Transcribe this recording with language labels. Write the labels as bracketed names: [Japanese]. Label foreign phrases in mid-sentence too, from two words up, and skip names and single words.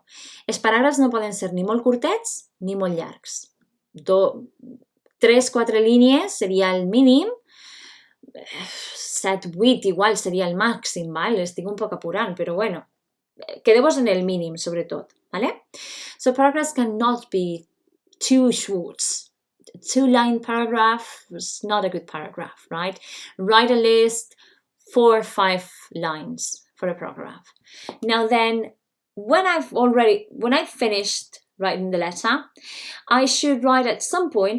[Catalan] Els paràgrafs no poden ser ni molt curtets ni molt llargs. 3-4 línies seria el mínim, 7-8 igual seria el màxim, val? Estic un poc apurant, però bueno, quedeu-vos en el mínim, sobretot, vale? [English] So paragraphs cannot be too short. 2-line paragraph is not a good paragraph, right? Write a list, 4 or 5 lines for a paragraph. Now then, when I've finished writing the letter, I should write at some point.